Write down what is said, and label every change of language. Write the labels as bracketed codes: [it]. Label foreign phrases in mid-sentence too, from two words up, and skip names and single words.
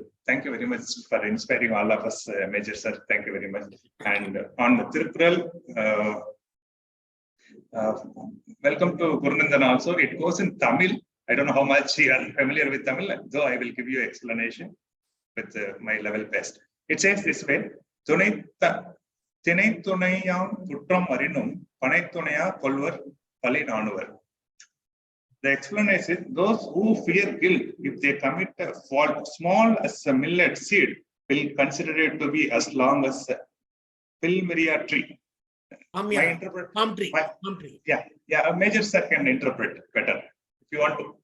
[en] Thank you very much for inspiring all of us, Major Sir. Thank you very much. And on the Tirukural, welcome to Guru Nandan also. It goes in Tamil. I don't know how much you are familiar with Tamil, though I will give you explanation with my level best. It says this way: [ta] தினைத்துணையாம் குற்றம் அரினும் பனைத்துணைய கொள்வர் பழி நாணுவர். [en] The explanation is, those who fear guilt, if they commit a fault small as a millet seed, will consider it to be as long as a Pilmeria tree. Palm tree. Yeah. A Major Sir can interpret better if you want to.